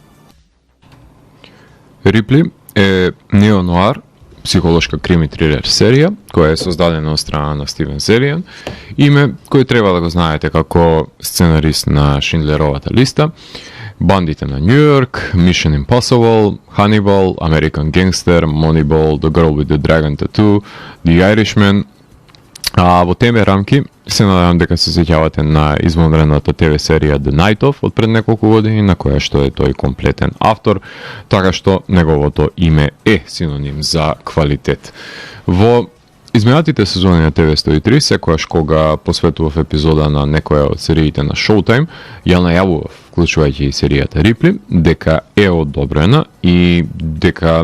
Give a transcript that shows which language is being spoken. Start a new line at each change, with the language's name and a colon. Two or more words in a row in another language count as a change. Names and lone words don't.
Macedonian: Рипли е неонуар, психолошка крими трилер серија, која е создадена од страна на Стивен Зелијан, име кој треба да го знаете како сценарист на Шиндлеровата листа, Бандите на Нью Йорк, Mission Impossible, Hannibal, American Gangster, Moneyball, The Girl with the Dragon Tattoo, The Irishman. А во теме рамки се надевам дека се сеќавате на извонредната ТВ серија The Night Of од пред неколку години, на која што е тој комплетен автор, така што неговото име е синоним за квалитет. Во изминатите сезони на ТВ 103, секојаш кога посветував епизода на некоја од сериите на Showtime, ја најавував, вклучувајќи и серијата Рипли, дека е одобрена и дека